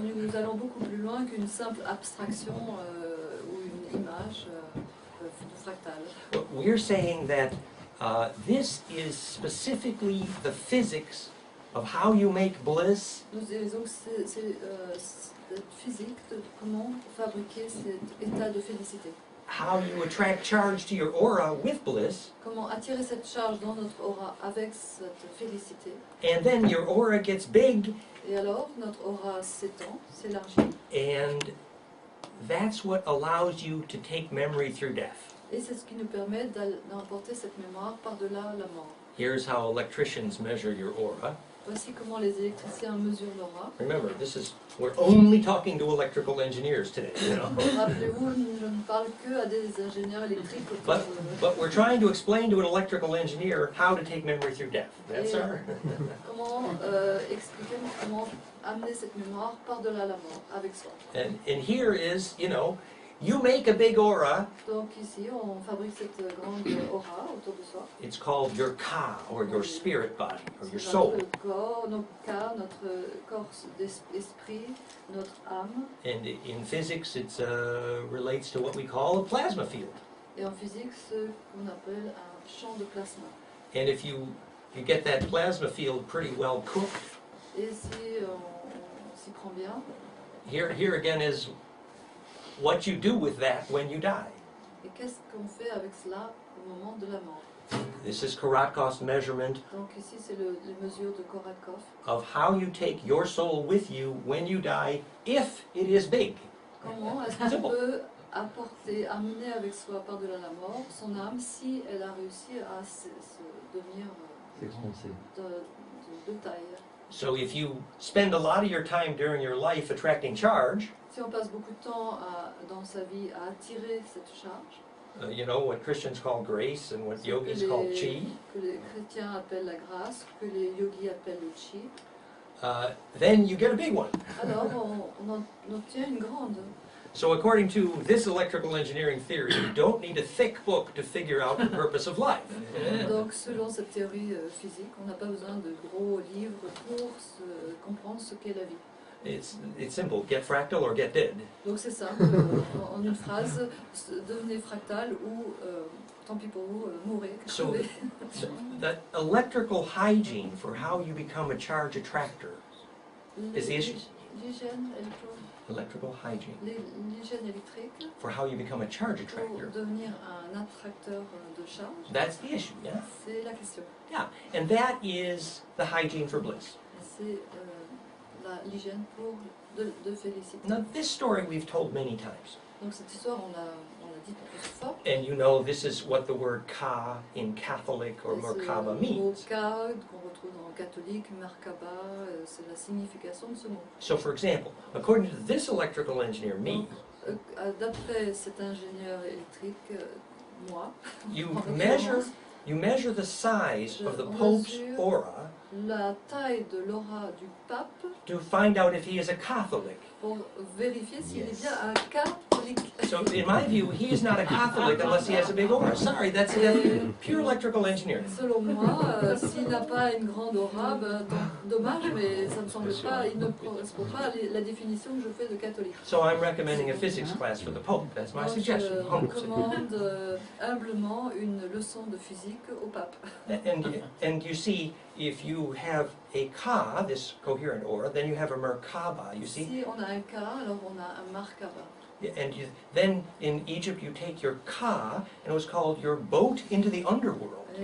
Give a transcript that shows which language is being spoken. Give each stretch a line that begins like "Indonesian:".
French: Nous allons beaucoup plus loin qu'une simple abstraction ou une image fractale.
English: But we're saying that this is specifically the physics of how you make bliss.
French: Nous disons que c'est cette physique de comment fabriquer cet état de félicité.
English: How you attract charge to your aura with bliss.
French: Comment attirer cette charge dans notre aura avec cette félicité.
English: And then your aura gets big.
French: Et alors, notre aura s'étend, s'élargit.
English: And that's what allows you to take memory through death.
French: Et c'est ce qui nous permet d'emporter cette mémoire par-delà la mort.
English: Here's how electricians measure your aura.
French: Voici comment les électriciens mesurent l'aura.
English: Remember, we're only talking to electrical engineers today, you know.
French: Rappelez-vous, je ne parle que à des ingénieurs électriques.
English: But we're trying to explain to an electrical engineer how to take memory through death. That's our...
French: Comment expliquer comment amener cette mémoire par-delà la mort avec soi.
English: And here is, you know, you make a big aura.
French: Donc ici, on fabrique cette grande aura autour de soi.
English: It's called your ka, or your spirit body, or your soul.
French: Notre corps, notre ka, notre corps d'esprit, notre âme.
English: And in physics, it relates to what we call a plasma field.
French: Et en physique, ce qu'on appelle un champ de plasma.
English: And if you get that plasma field pretty well cooked,
French: et si on s'y prend bien,
English: here again is what you do with that when you die.
French: Et qu'est-ce qu'on fait avec cela au moment de la mort?
English: This is Korotkov's measurement.
French: Donc ici c'est les mesures de Korotkov.
English: Of how you take your soul with you when you die, if it is big.
French: Comment est-ce qu'on peut amener avec soi par-delà la mort son âme si elle a réussi à se devenir de taille.
English: So if you spend a lot of your time during your life attracting charge,
French: si on passe beaucoup de temps dans sa vie à attirer cette charge,
English: you know what Christians call grace and what yogis call chi,
French: que les chrétiens appellent la grâce, que les yogis appellent le chi,
English: then you get a big one.
French: Alors on obtient une grande.
English: So according to this electrical engineering theory, you don't need a thick book to figure out the purpose of life.
French: Donc selon cette théorie physique, on n'a pas besoin de gros livres pour comprendre ce qu'est la vie.
English: It's simple, get fractal or get dead.
French: Donc c'est simple, en une phrase, devenez fractal ou tant pis pour vous, mourrez,
English: So,
French: crevez.
English: so that electrical hygiene for how you become a charge attractor is the issue.
French: L'hygiène
English: Electrical hygiene
French: électrique
English: for how you become a charge attractor.
French: pour devenir un attracteur de charge,
English: That's the issue, yeah?
French: c'est la question.
English: Yeah, and that is the hygiene for bliss.
French: C'est l'hygiène pour de félicité.
English: Now, this story we've told many times.
French: Donc cette histoire, on l'a dit plusieurs fois.
English: And you know this is what the word ka in Catholic or
French: Et
English: Merkaba
French: ce mot
English: means.
French: ka qu'on retrouve en catholique, Merkaba, c'est la signification de ce mot.
English: So for example, according to this electrical engineer, me,
French: D'après cet ingénieur électrique, moi,
English: you
French: en
English: measure the size of the Pope's aura
French: la taille de l'aura du pape
English: to find out if he is a Catholic.
French: pour vérifier s'il est bien un catholique.
English: So in my view, he is not a Catholic unless he has a big aura. Sorry, that's pure electrical engineering.
French: Selon moi, s'il n'a pas une grande aura, ben, dommage, mais ça ne me semble pas, il ne correspond pas à la définition que je fais de catholique.
English: So I'm recommending a physics class for the Pope. That's my
French: Donc,
English: suggestion.
French: je recommande humblement une leçon de physique au pape.
English: And you see, if you have a ka, this coherent aura, then you have a Merkaba, you see?
French: Si on a un ka, alors on a un Merkaba.
English: And then in Egypt you take your ka, and it was called your boat into the underworld, you